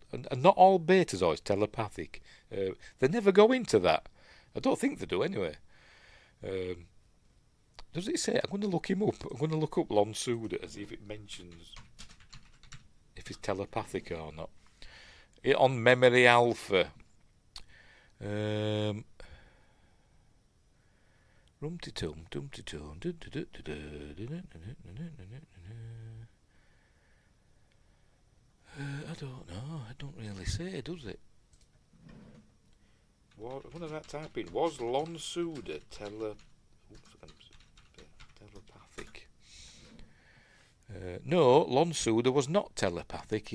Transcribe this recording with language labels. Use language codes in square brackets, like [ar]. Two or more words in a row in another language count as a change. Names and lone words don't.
[en] And not all Betazoids telepathic. They never go into that. I don't think they do anyway. Does it say? I'm going to look him up. I'm going to look up Lon Suda as if it mentions if he's telepathic or not. On Memory Alpha. Rum-ti-tum, tum-ti-tum. I don't know. It don't really say, does it? What did I type in? Was Lon Suda telepathic? No, Lon Suda was not telepathic.